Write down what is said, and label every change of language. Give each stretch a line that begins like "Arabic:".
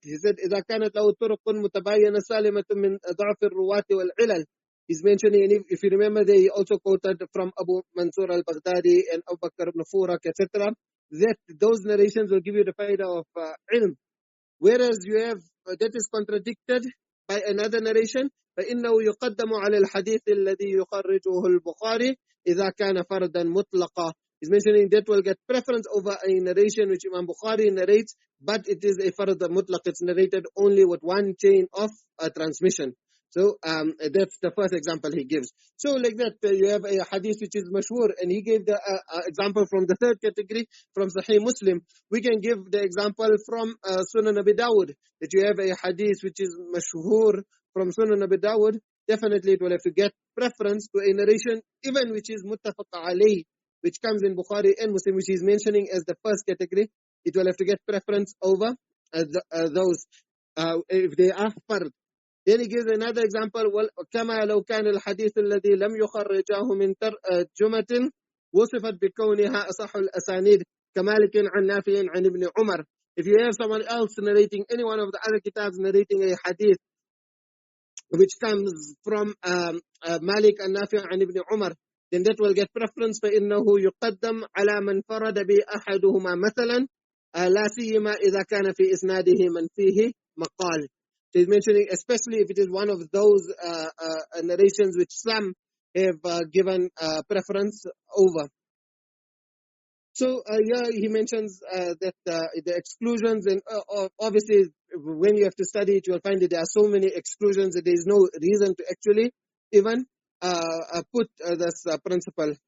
English: He said
Arabic: إذا كانت له طرق متباينة سالمة من ضعف الرواة والعلل.
English: He's mentioning, and if you remember, they also quoted from Abu Mansur al-Baghdadi and Abu Bakr ibn Furak, etc., that those narrations will give you the faida of ilm. Whereas you have, that is contradicted by another narration,
Arabic: فإنه يقدم على الحديث الذي يخرجه البخاري إذا كان فردا مطلقا.
English: He's mentioning that will get preference over a narration which Imam Bukhari narrates, but it is a fard mutlaq. It's narrated only with one chain of transmission. So that's the first example he gives. So like that, you have a hadith which is mashhur, and he gave the example from the 3rd category, from Sahih Muslim. We can give the example from Sunan Abi Dawud, that you have a hadith which is mashhur from Sunan Abi Dawud. Definitely it will have to get preference to a narration, even which is muttafaq alayh, which comes in Bukhari and Muslim, which he's mentioning as the 1st category. It will have to get preference over those if they are fard. Then he gives another example,
Arabic: كما لو كان الحديث الذي لم يخرجه من ترجمة وصفت بكونها أصح الأسانيد كمالك عن نافع عن ابن عمر.
English: If you have someone else narrating, any one of the other kitabs narrating a hadith, which comes from Malik and Nafi' and Ibn Umar, then that will get preference.
Arabic: فإنه يقدم على من فرد بأحدهما مثلا لا سيما إذا كان في إسناده من فيه مقال.
English: So he's mentioning, especially if it is one of those narrations which some have given preference over. So here he mentions that the exclusions, and obviously when you have to study it, you will find that there are so many exclusions that there is no reason to actually even put this principle.